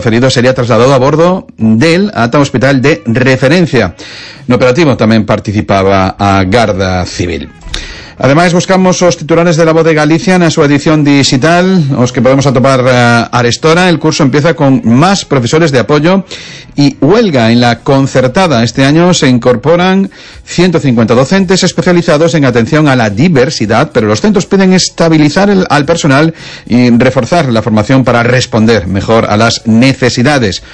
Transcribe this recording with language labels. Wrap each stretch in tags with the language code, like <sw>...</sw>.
<gl>O ferido sería trasladado a bordo del ata o hospital de referencia. No operativo tamén participaba a Garda Civil. Ademais, buscamos os titulares de La Voz de Galicia na súa edición digital, os que podemos atopar a Arestora.</gl> <es>El curso empieza con más profesores de apoyo y huelga en la concertada. Este año se incorporan 150 docentes especializados en atención a la diversidad, pero los centros piden estabilizar al personal y reforzar la formación para responder mejor a las necesidades.</es>